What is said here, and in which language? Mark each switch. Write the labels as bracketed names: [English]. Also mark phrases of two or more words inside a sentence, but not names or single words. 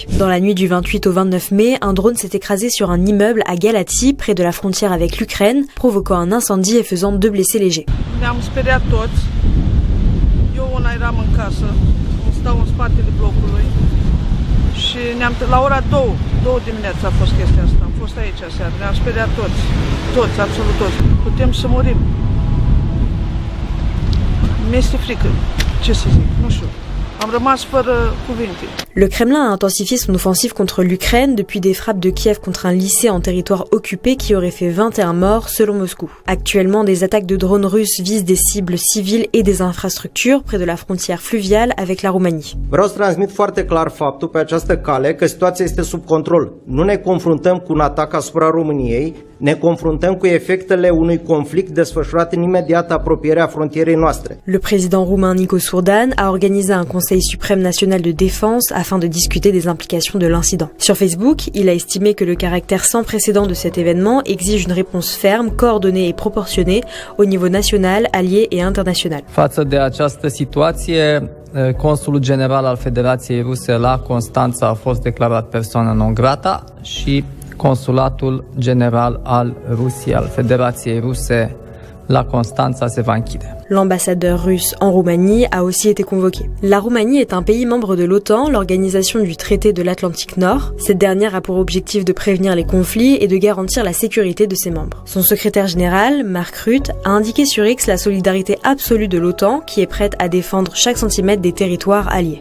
[French] Dans la nuit du 28 au 29 mai, un drone s'est écrasé sur un immeuble à Galati, près de la frontière avec l'Ukraine, provoquant un incendie et faisant 2 blessés légers. [Romanian] La ora 2 dimineața a fost chestia asta. Am fost aici aseară. Ne-am speriat toți, absolut toți. Putem să murim. Mi-este frică. Ce să zic? Nu știu. Am rămas fără cuvinte. [French] Le Kremlin a intensifié son offensive contre l'Ukraine depuis des frappes de Kiev contre un lycée en territoire occupé qui aurait fait 21 morts selon Moscou. Actuellement, des attaques de drones russes visent des cibles civiles et des infrastructures près de la frontière fluviale avec la Roumanie. [Romanian] Vreau să transmit foarte clar faptul pe această cale că situația este sub control. Nu ne confruntăm cu un atac asupra României, ne confruntăm cu efectele unui conflict desfășurat în imediată apropiere a frontierei noastre. [French] Le président roumain Nicu Surdan a organisé un conseil suprême national de défense afin de discuter des implications de l'incident. Sur Facebook, il a estimé que le caractère sans précédent de cet événement exige une réponse ferme, coordonnée et proportionnée au niveau national, allié et international. [Romanian] Față de această situație, Consulul General al Federației Ruse la Constanța a fost declarat persoană non grata și Consulatul General al Rusiei, al Federației Ruse la Constanța se va închide. [French] L'ambassadeur russe en Roumanie a aussi été convoqué. La Roumanie est un pays membre de l'OTAN, l'organisation du traité de l'Atlantique Nord. Cette dernière a pour objectif de prévenir les conflits et de garantir la sécurité de ses membres. Son secrétaire général, Mark Rutte, a indiqué sur X la solidarité absolue de l'OTAN qui est prête à défendre chaque centimètre des territoires alliés.